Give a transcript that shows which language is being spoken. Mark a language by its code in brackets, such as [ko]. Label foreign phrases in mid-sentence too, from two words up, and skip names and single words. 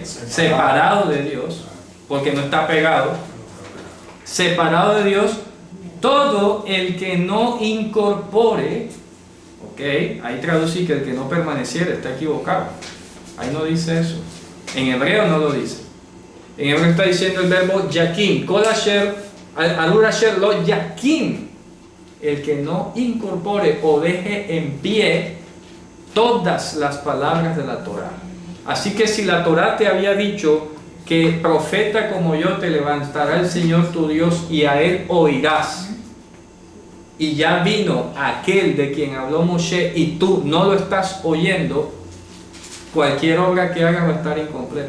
[es] Separado de Dios, porque no está pegado. Separado de Dios, todo el que no incorpore, ok, ahí traducí que el que no permaneciera, está equivocado. Ahí no dice eso. En hebreo no lo dice. En hebreo está diciendo el verbo yakim, [he] כל אשר, ארור אשר לא יקים, [es] el que no incorpore o deje en pie todas las palabras de la Torá. Así que si la Torá te había dicho que profeta como yo te levantará el Señor tu Dios y a él oirás, y ya vino aquel de quien habló Moshe y tú no lo estás oyendo, cualquier obra que hagas va a estar incompleta.